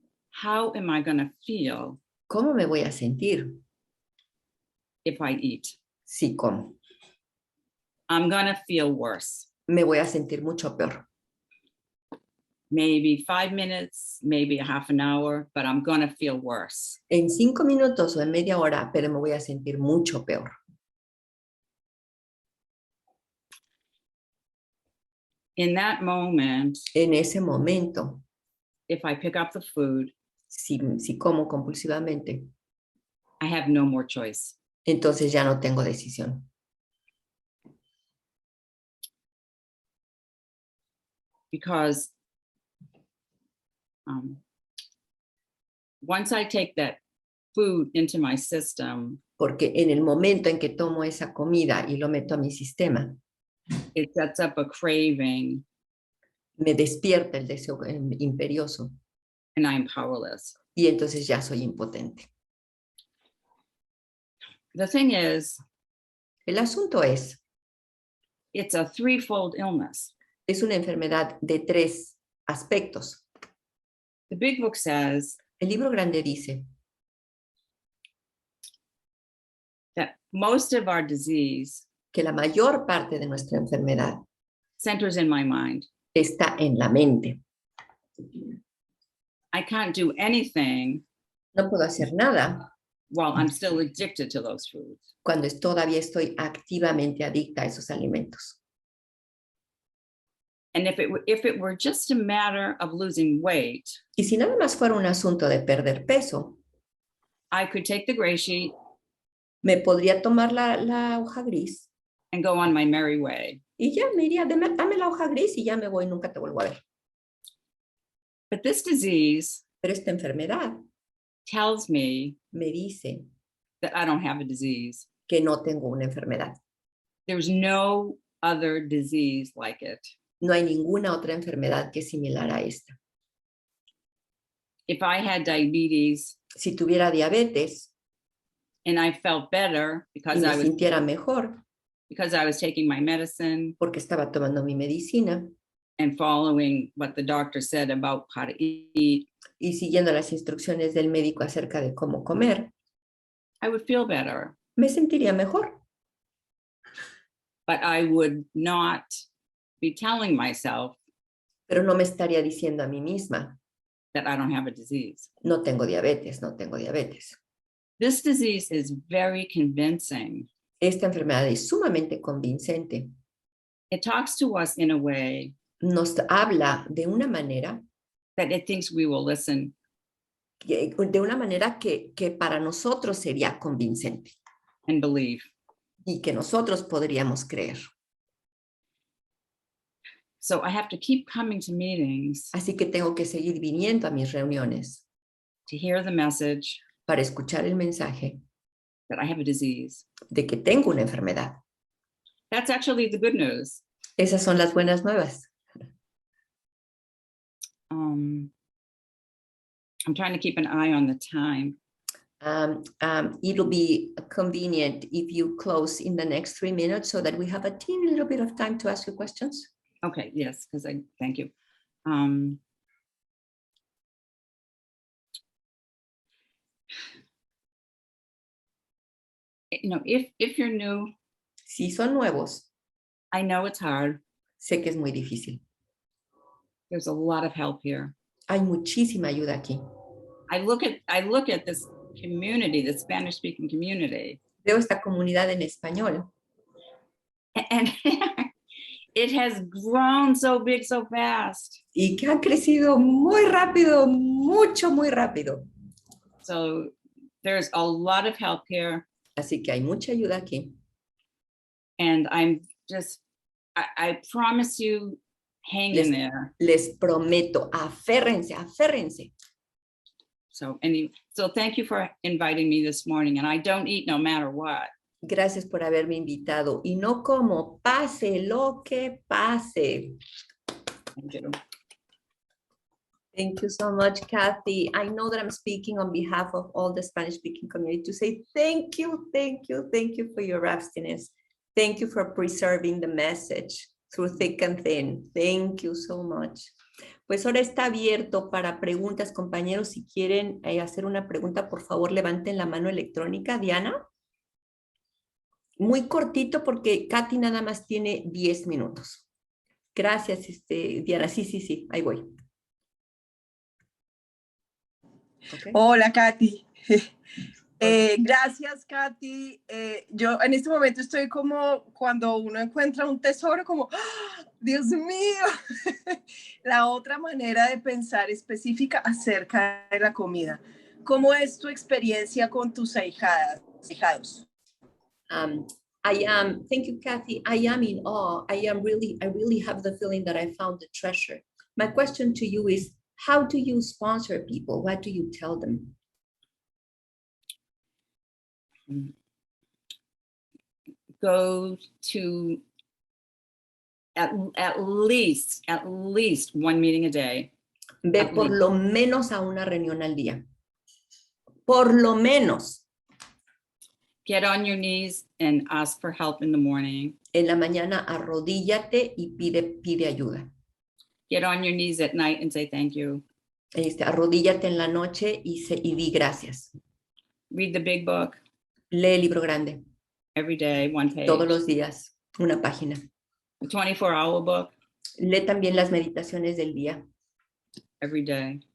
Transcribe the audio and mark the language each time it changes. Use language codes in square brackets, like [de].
[en] How am I going to feel [es] ¿Cómo me voy a sentir [en] if I eat? [es] si como? [en] I'm going to feel worse. [es] Me voy a sentir mucho peor. [en] Maybe 5 minutes, maybe a half an hour, but I'm going to feel worse. [es] En 5 minutos o en media hora, pero me voy a sentir mucho peor. [en] In that moment, [es] En ese momento, [en] if I pick up the food, [es] si como compulsivamente, [en] I have no more choice. [es] entonces ya no tengo decisión. [en] Because once I take that food into my system, [es] Porque en el momento en que tomo esa comida y lo meto a mi sistema, [en] it sets up a craving [es] me despierta el deseo imperioso [en] and I'm powerless. [es] y entonces ya soy impotente. [en] The thing is, [es] El asunto es [en] it's a threefold illness. [es] es una enfermedad de 3 aspectos. [en] The big book says [es] El libro grande dice [en] that most of our disease [es] que la mayor parte de nuestra enfermedad [en] centers in my mind. [es] está en la mente. [en] I can't do anything [es] No puedo hacer nada [en] while I'm still addicted to those foods. [es] cuando todavía estoy activamente adicta a esos alimentos. [en] And if it were just a matter of losing weight, [es] Y si nada más fuera un asunto de perder peso, [en] I could take the gray sheet [es] Me podría tomar la hoja gris [en] and go on my merry way. [es] y ya me iría, dame la hoja gris y ya me voy, nunca te vuelvo a ver. [en] But this disease [es] Pero esta enfermedad [en] tells me [es] me dice [en] that I don't have a disease. [es] que no tengo una enfermedad. [en] There's no other disease like it. [es] No hay ninguna otra enfermedad que es similar a esta. [en] If I had diabetes [es] Si tuviera diabetes [en] and I felt better [es] y [en] because [es] me sintiera mejor [en] I was taking my medicine [es] porque estaba tomando mi medicina [en] and following what the doctor said about how to eat, [es] y siguiendo las instrucciones del médico acerca de cómo comer, [en] I would feel better. [es] me sentiría mejor. [en] But I would not be telling myself [es] Pero no me estaría diciendo a mí misma, [en] that I don't have a disease. [es] no tengo diabetes, no tengo diabetes. [en] This disease is very convincing. [es] Esta enfermedad es sumamente convincente. [en] It talks to us in a way [es] Nos habla de una manera [en] that it thinks we will listen. [es] de una manera que para nosotros sería convincente [en] And believe. [es] y que nosotros podríamos creer. [en] So I have to keep coming to meetings [es] Así que tengo que seguir viniendo a mis reuniones [en] to hear the message [es] para escuchar el mensaje [en] that I have a disease. [es] de que tengo una enfermedad. [en] That's actually the good news. [es] Esas son las buenas nuevas. [en] I'm trying to keep an eye on the time. It'll be convenient if you close in the next 3 minutes so that we have a teeny little bit of time to ask you questions. Okay, yes, because thank you. You know, if you're new, [es] Si son nuevos, [en] I know it's hard. [es] sé que es muy difícil. [en] There's a lot of help here. [es] Hay muchísima ayuda aquí. [en] I look at this community, the Spanish-speaking community, [es] Veo esta comunidad en español [en] and it has grown so big so fast. [es] y que ha crecido muy rápido, mucho, muy rápido. [en] So there's a lot of help here. [es] Así que hay mucha ayuda aquí. [en] And I promise you, hang in there. [es] Les prometo, aférrense, aférrense. [en] So thank you for inviting me this morning, and I don't eat no matter what. [es] Gracias por haberme invitado. Y no como, pase lo que pase. [en] Thank you. Thank you so much, Kathy. I know that I'm speaking on behalf of all the Spanish-speaking community to say thank you, thank you, thank you for your abstinence. Thank you for preserving the message through thick and thin. Thank you so much. [es] Pues ahora está abierto para preguntas, compañeros. Si quieren hacer una pregunta, por favor, levanten la mano electrónica. Diana. Muy cortito porque Katy nada más tiene 10 minutos. Gracias, Diana. Sí, ahí voy. Okay. Hola, Katy. Gracias, Katy. Yo en este momento estoy como cuando uno encuentra un tesoro, como, ¡oh, Dios mío! La otra manera de pensar específica acerca de la comida. ¿Cómo es tu experiencia con tus ahijados? [en] Thank you, Kathy. I am in awe. I really have the feeling that I found the treasure. My question to you is, how do you sponsor people? What do you tell them? Go to at least one meeting a day. [es] Ve por lo menos a una reunión al día. Por lo menos. [en] Get on your knees and ask for help in the morning. [es] En la mañana arrodíllate y pide ayuda. [en] Get on your knees at night and say thank you. [es] Arrodíllate en la noche y di gracias. [en] Read the big book. [es] Lee el libro grande. [en] Every day, one page. [es] Todos los días, una página. [en] The 24-hour book. [es] Lee también las meditaciones del día. [en] Every day.